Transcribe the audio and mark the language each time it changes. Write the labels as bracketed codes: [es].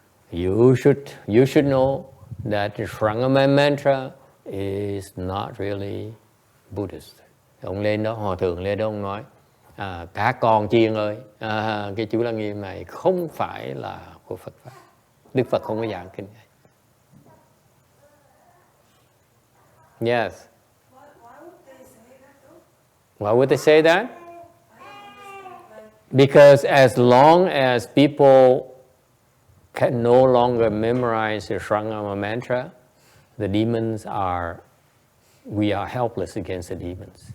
[en] You should know that the Shurangama mantra is not really Buddhist. [vi] Ông lên đó, hòa thượng lên đó, ông nói, các con chiên ơi, cái chú Lăng Nghiêm này không phải là của Phật pháp. Đức Phật không có giảng kinh này. [en] Yes. Why would they say that though? Why would they say that? Because as long as people can no longer memorize the Shurangama mantra, the demons we are helpless against the demons.